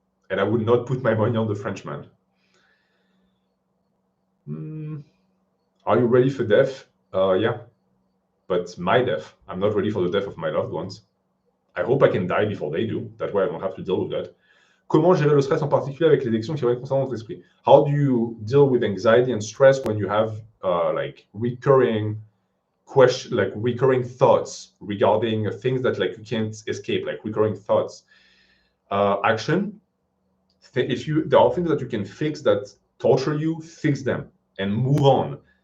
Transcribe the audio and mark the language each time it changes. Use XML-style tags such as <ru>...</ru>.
<en>And I would not put my money on the Frenchman. Are you ready for death? Yeah. But my death. I'm not ready for the death of my loved ones. I hope I can die before they do. That way I don't have to deal with that.</en> <fr>Comment gérer le stress en particulier avec les addictions qui reviennent constamment dans votre esprit?</fr> <en>How do you deal with anxiety and stress when you have like recurring thoughts regarding things that like you can't escape, like recurring thoughts? Action. There are things that you can fix that torture you, fix them and move on.</en>